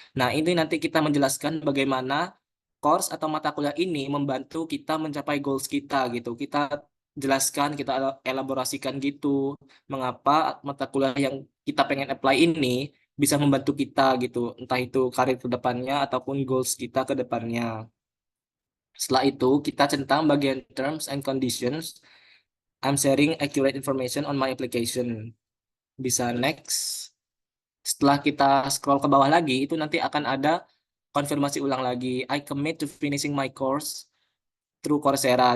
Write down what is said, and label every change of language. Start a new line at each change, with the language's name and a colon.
Indonesian: Nah, ini nanti kita menjelaskan bagaimana course atau mata kuliah ini membantu kita mencapai goals kita gitu. Kita jelaskan, kita elaborasikan gitu mengapa mata kuliah yang kita pengen apply ini bisa membantu kita gitu, entah itu karir ke depannya ataupun goals kita ke depannya. Setelah itu, kita centang bagian terms and conditions.
English: I'm sharing accurate information on my application. Bisa next.
Indonesian: Setelah kita scroll ke bawah lagi, itu nanti akan ada konfirmasi ulang lagi.
English: I commit to finishing my course through Coursera.